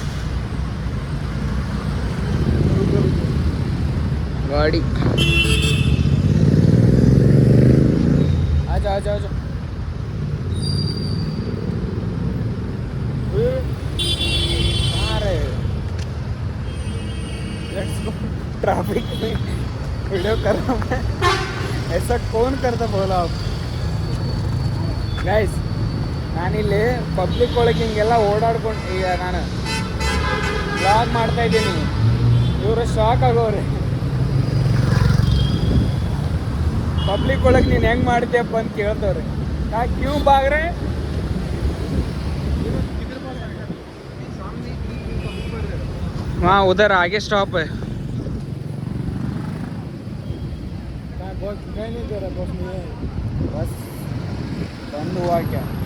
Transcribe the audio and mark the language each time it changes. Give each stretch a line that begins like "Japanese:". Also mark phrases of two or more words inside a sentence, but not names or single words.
Hindi: गाड़ी आ जाओ आ जाओ आ जाओ. कहाँ रहे?
English: Let's go.
Hindi: ट्रैफिक में वीडियो कर रहा हूँ मैं. ऐसा कौन करता बोला आप ಗೈಸ್?
Kannada: ನಾನಿಲ್ಲಿ ಪಬ್ಲಿಕ್ ಒಳಗೆ ಹಿಂಗೆಲ್ಲ ಓಡಾಡ್ಕೊಂಡು ಈಗ ನಾನು ಬ್ಲಾಗ್ ಮಾಡ್ತಾ ಇದ್ದೀನಿ. ಇವರು ಶಾಕ್ ಆಗೋರೆ. ಪಬ್ಲಿಕ್ ಒಳಗೆ ನೀನು ಹೆಂಗೆ ಮಾಡ್ತೀಯಪ್ಪ ಅಂತ ಕೇಳ್ತವ್ರೆ. ನಾ ಕ್ಯೂ ಬಾಗ್ರೆ
Hindi: हाँ उधर आगे स्टॉप है. बस नहीं दे रहा, बस नहीं है. बस बंद हुआ क्या?